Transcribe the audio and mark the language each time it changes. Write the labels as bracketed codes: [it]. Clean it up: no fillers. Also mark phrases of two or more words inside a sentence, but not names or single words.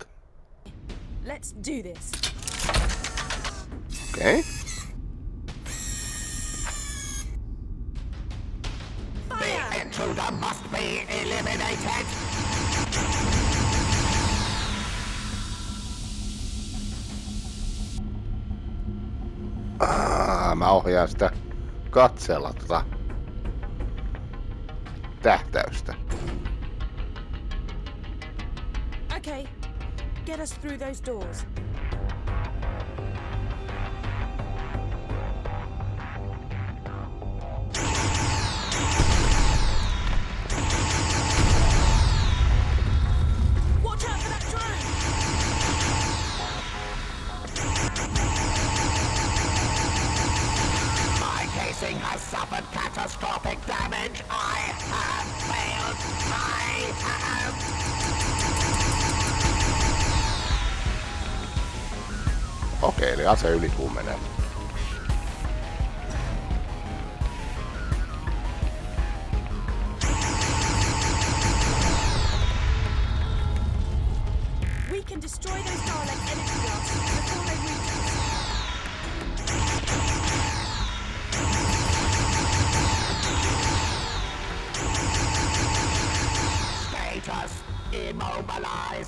[en] Let's do this. [fi] Okei. [en] The intruder must be eliminated. [fi] Mä ohjaan sitä katseella tähtäystä. [en] Okay, get us through those doors. Watch out for that drone! My casing has suffered catastrophic damage. I have failed. I have... [fi] Okei, eli ase ylikuumenee. [en] We can destroy those Dalek energy blasts before they reach us. Status immobilized.